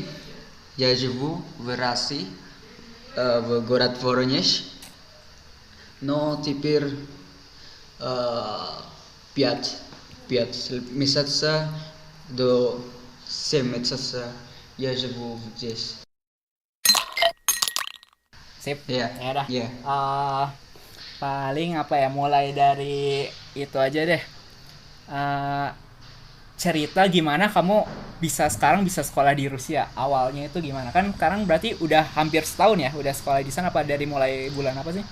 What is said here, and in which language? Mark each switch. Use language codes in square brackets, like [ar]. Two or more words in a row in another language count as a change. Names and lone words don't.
[ru] Я живу в России, в город Воронеж. Но теперь э, пять, пять месяца до 7 месяца я живу здесь. [id] Sip. Ya, Ya udah. ya. Paling apa ya, mulai dari itu aja deh. Eh, Cerita gimana kamu bisa sekolah di Rusia. Awalnya itu gimana? Kan sekarang berarti udah hampir setahun ya udah sekolah di sana, apa dari mulai bulan apa sih?